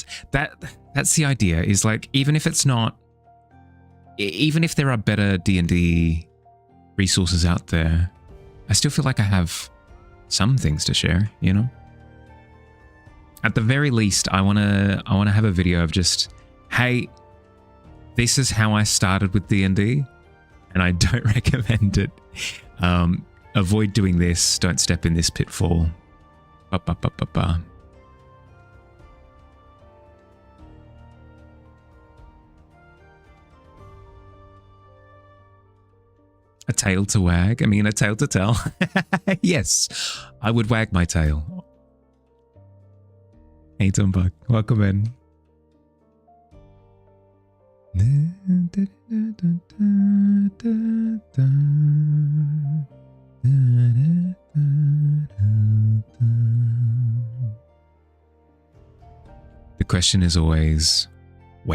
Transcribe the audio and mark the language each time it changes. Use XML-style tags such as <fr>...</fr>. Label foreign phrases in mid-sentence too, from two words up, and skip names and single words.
<en>That's the idea, is like, even if it's not, even if there are better D&D resources out there, I still feel like I have some things to share, you know? At the very least, I wanna have a video of just, hey, this is how I started with D&D, and I don't recommend it. Avoid doing this. Don't step in this pitfall. Ba, ba, ba, ba, ba. A tail to wag? I mean, a tail to tell. Yes, I would wag my tail. Hey, Tumbug, welcome in. The question is always, when?</en>